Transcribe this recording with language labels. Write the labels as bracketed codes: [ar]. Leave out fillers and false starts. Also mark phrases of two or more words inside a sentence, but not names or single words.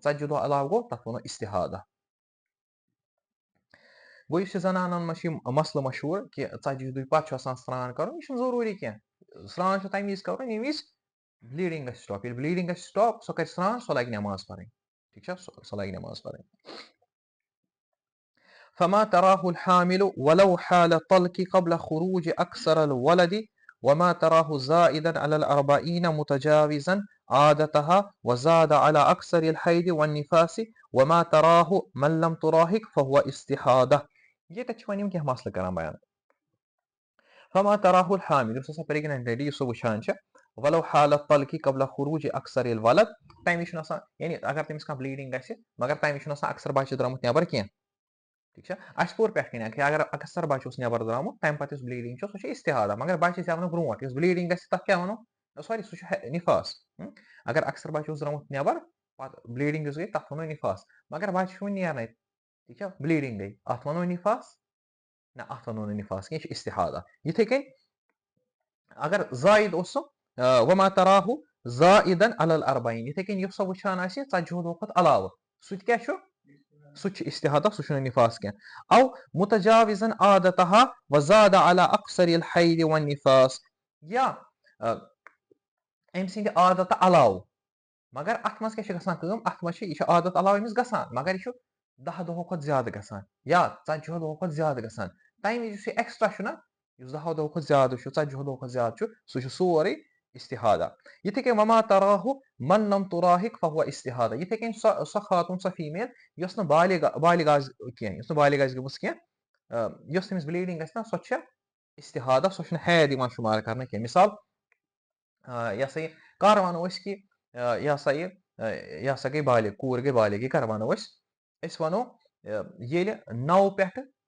[ks] 40 دۄہ علاوٕ گوٚو تتھ ونو استحاضہ. گوٚو یُس یہِ زنانن منٛز چھُ یہِ مسلہٕ مشہوٗر کہِ 40 دۄہہِ پتہٕ چھُ آسان سرٛان کرُن، یہِ چھُنہٕ ضروٗری کینٛہہ. سرٛان چھُ تمہِ وِزِ کرُن ییٚمہِ وِزِ بلیٖڈنگ گژھِ سٹاپ. ییٚلہِ بلیٖڈنگ گژھِ سٹاپ سۄ کرِ سرٛان، سۄ لاگہِ نٮ۪ماز پرٕنۍ. ٹھیٖک چھا؟ سۄ لاگہِ نٮ۪ماز پرٕنۍ. [ar] فما تراه الحامل ولو حال طلق قبل خروج اكثر الولد وما تراه زائدا على 40 متجاوزا عادتها وزاد على اكثر الحيض والنفاس وما تراه من لم تراهق فهو استحاضة. [ks] ییٚتٮ۪تھ چھِ وۄنۍ یِم کینٛہہ مسلہٕ کران بیان. [ar] فما تراه الحامل، [ks] یُس ہسا [en] pregnant lady [ks] یُس سۄ وٕچھان چھِ، [ar] ولو حال طلق قبل خروج اكثر الولد، [ks] تمہِ وِزِ چھُنہٕ آسان یعنی اگر تٔمِس کانٛہہ بلیٖڈنگ گژھِ مگر تمہِ وِزِ چھُنہٕ آسان اکثر بچہِ درٛامُت نٮ۪بر کینٛہہ. ٹھیٖک چھا؟ اَسہِ پوٚر پٮ۪ٹھ کَنۍ کہِ اگر اکثر بچہِ اوس نٮ۪بر درٛامُت تمہِ پتہٕ یُس بلیٖڈنگ چھِ سۄ چھِ استحاضہ. مگر بچہِ زٮ۪ونہٕ برونٛٹھ یُس بلیٖڈنگ گژھِ تتھ کیٛاہ وَنو؟ سوری سُہ چھُ نفاس. اگر اکثر بچہِ اوس درٛامُت نٮ۪بر پتہٕ بلیٖڈِنٛگ یُس گٔے تَتھ وَنو نِفاس مگر بَچہِ چھُ وۄنۍ نیرنَے ٹھیٖک چھا بلیٖڈِنٛگ گٔے اَتھ وَنو نِفاس نہ اَتھ وَنو نہٕ نِفاس کینٛہہ یہِ چھُ اِستِحاضہ یِتھٕے کٔنۍ اگر زایِد اوس سُہ [ar] وما تراہُ زائدن علی الاربعین [ks] یِتھٕے کٔنۍ یُس سۄ وٕچھان آسہِ 40 دۄہ کھۄتہٕ علاوٕ سُہ تہِ کیاہ چھُ سُہ تہِ چھُ اِستِحاضہ سُہ چھُنہٕ نِفاس کینٛہہ [ar] او متجاوزن عادتها وزاد على اکثر الحید والنفاس [ks] یا أمۍ سٕنٛدِ عادتہٕ علاوٕ مگر اَتھ منٛز کیاہ چھِ گژھان کٲم اَتھ منٛز چھِ یہِ چھُ عادت علاوٕ أمِس گژھان مگر یہِ چھُ 10 دۄہو کھۄتہٕ زیادٕ گژھان یا 40 دۄہو کھۄتہٕ زیادٕ گژھان تَمہِ وِزِ یُس یہِ ایٚکٕسٹرا چھُ نہ یُس 10 دۄہو کھۄتہٕ زیادٕ چھُ 40 دۄہو کھۄتہٕ زیادٕ چھُ سُہ چھُ سورُے اِستِحاضہ یِتھٕے کٔنۍ [ar] وما تراہُ من لم تراہق فهو اِستِحاضہ [ks] یِتھٕے کٔنۍ سۄ خاتوٗن سۄ فیٖمیل یۄس نہٕ بالغ آسہِ کینٛہہ یۄس نہٕ بالغ آسہِ گٔمٕژ کینٛہہ یۄس تٔمِس بلیٖڈِنٛگ گژھِ نہ سۄ چھےٚ اِستِحاضہ سۄ چھُنہٕ حید یِوان شُمار کرنہٕ کینٛہہ مِثال یہِ ہسا یہِ کر وَنو أسۍ کہِ یہِ ہسا گٔے بالغ کوٗر گٔے بالغ یہِ کر وَنو أسۍ وَنو ییٚلہِ 9 پٮ۪ٹھٕ